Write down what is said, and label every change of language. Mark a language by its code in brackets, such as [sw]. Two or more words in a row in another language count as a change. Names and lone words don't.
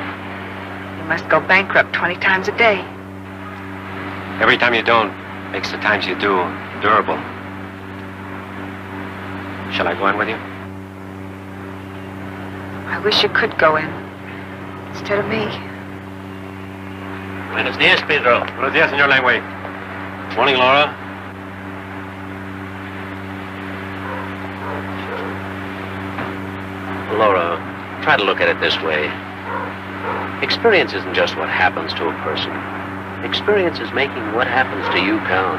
[en] You must go bankrupt 20 times a day. Every time you don't makes the times you do durable. Shall I go in with you? I wish you could go in instead of me. [es] Buenos días, Pedro. Buenos días, señor Langway. [en] Morning, Laura. Laura, try to look at it this way. Experience isn't just what happens to a person. Experience is making what happens to you count.